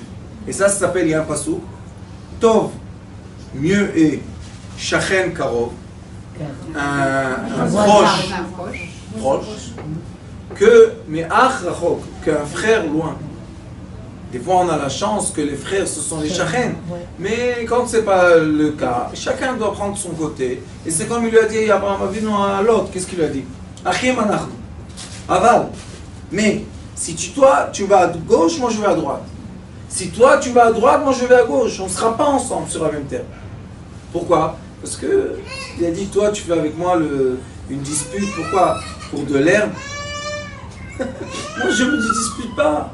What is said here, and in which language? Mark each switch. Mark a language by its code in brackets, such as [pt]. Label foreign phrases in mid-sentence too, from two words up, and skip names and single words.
[fr] Et ça s'appelle, il y a un passouk, Tov, mieux est [he] שכן קרוב, [fr] un proche, que [he] מאח רחוק, [fr] qu'un frère loin. Des fois on a la chance que les frères ce sont les Shachen, mais quand ce n'est pas le cas, chacun doit prendre son côté. Et c'est comme il lui a dit Abraham Avinu à l'autre, qu'est-ce qu'il lui a dit? [he] אחים אנחנו, אבל. [fr] Mais si toi tu vas à gauche, moi je vais à droite. Si toi tu vas à droite, moi je vais à gauche. On ne sera pas ensemble sur la même terre. Pourquoi? Parce que il a dit toi tu fais avec moi une dispute. Pourquoi? Pour de l'herbe. Moi je me dispute pas.